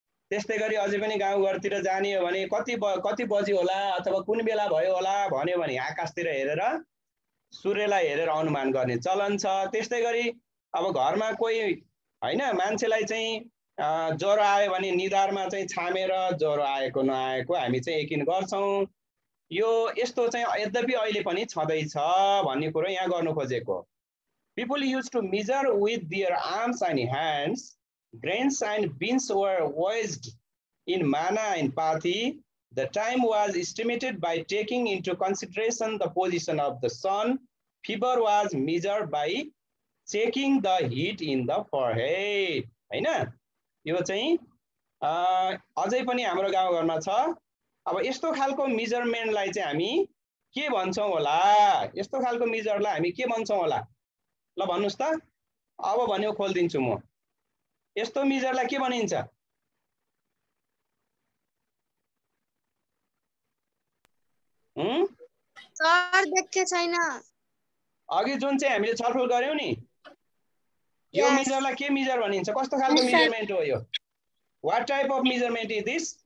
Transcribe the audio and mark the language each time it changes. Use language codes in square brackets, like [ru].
[ne] त्यस्तै गरी अझै पनि गाउँघरतिर जाने हो भने कति बजी होला अथवा कुन बेला भयो होला भन्यो भने आकाशतिर हेरेर सूर्यलाई हेरेर अनुमान गर्ने चलन छ। त्यस्तै गरी अब घरमा कोही हैन मान्छेलाई चाहिँ ज्वरो आयो भने निधारमा चाहिँ छामेर ज्वरो आएको नआएको हामी चाहिँ यकिन गर्छौं। यो यस्तो चाहिँ यद्यपि अहिले पनि छँदै छ भन्ने कुरो यहाँ गर्नु खोजेको। [en] People used to measure with their arms and hands. Grains and beans were weighed in manna and pathi. The time was estimated by taking into consideration the position of the sun. Fever was measured by checking the heat in the forehead. [ne] हैन यो चाहिँ अझै पनि हाम्रो गाउँघरमा छ। अब यस्तो खालको मेजरमेन्टलाई चाहिँ हामी के भन्छौँ होला? यस्तो खालको मेजरलाई हामी के भन्छौँ होला? ल भन्नुस् त। अब भन्यो खोल्दिन्छु म। यस्तो मेजरलाई के भनिन्छ? सर देखे छैन। अघि जुन चाहिँ हामीले छलफल गर्यौं नि, यो मेजरलाई के मेजर भनिन्छ? कस्तो खालको मेजरमेन्ट हो यो? [en] What type of measurement is this?